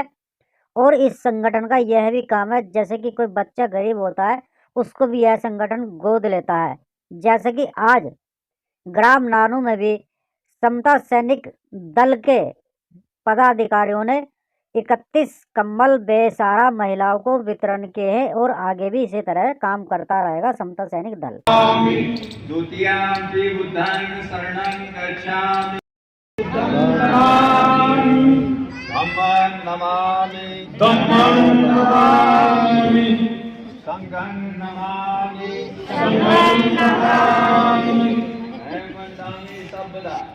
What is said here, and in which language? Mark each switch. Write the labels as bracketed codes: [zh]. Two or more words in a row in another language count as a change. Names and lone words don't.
[hi] और इस संगठन का यह भी काम है, जैसे कि कोई बच्चा गरीब होता है उसको भी यह संगठन गोद लेता है। जैसे कि आज ग्राम नानू में भी समता सैनिक दल के पदाधिकारियों ने 31 कंबल बेसहारा महिलाओं को वितरण किए हैं और आगे भी इसी तरह काम करता रहेगा समता सैनिक दल। [pi] द्वितीयाम्पि बुद्धां शरणं गच्छामि, धम्मं नमामि, संघं नमामि, वन्दामि सर्वदा।